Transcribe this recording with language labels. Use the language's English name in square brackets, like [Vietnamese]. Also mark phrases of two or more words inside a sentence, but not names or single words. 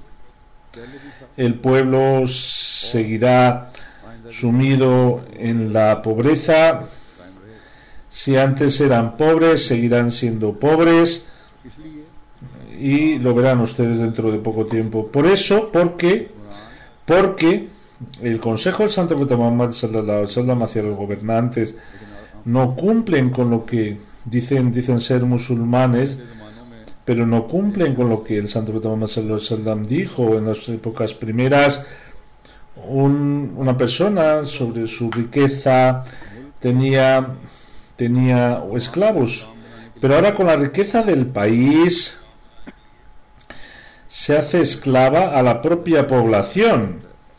[Spanish] El pueblo seguirá sumido en la pobreza. Si antes eran pobres, seguirán siendo pobres, y lo verán ustedes dentro de poco tiempo. Por eso, porque el consejo del Santo Profeta Muhammad [Arabic] صلى الله عليه وسلم [Spanish] hacia los gobernantes no cumplen con lo que dicen ser musulmanes, pero no cumplen con lo que el Santo Profeta Muhammad [Arabic] صلى الله عليه وسلم [Spanish] dijo en las épocas primeras. Una persona sobre su riqueza tenía esclavos, pero ahora con la riqueza del país se hace esclava a la propia población.